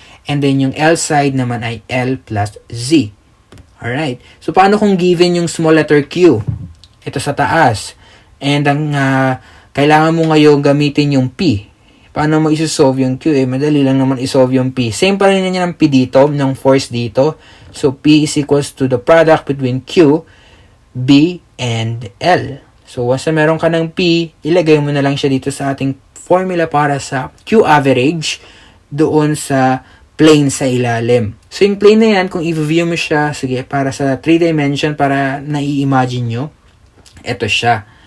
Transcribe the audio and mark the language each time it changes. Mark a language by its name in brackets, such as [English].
[Filipino] And then yung L side naman ay L plus Z. Alright. So, paano kung given yung small letter Q? Ito sa taas. And ang kailangan mo ngayon gamitin yung P. Paano mo isosolve yung Q? Madali lang naman isolve yung P. Same pa rin niya ng P dito, ng force dito. [English] So, P is equals to the product between Q, B, and L. [Filipino] So, once na meron ka ng P, ilagay mo na lang siya dito sa ating formula para sa Q average doon sa plane sa ilalim. So, yung plane na yan, kung i-view mo siya, sige, para sa 3 dimension, para nai-imagine nyo, ito siya.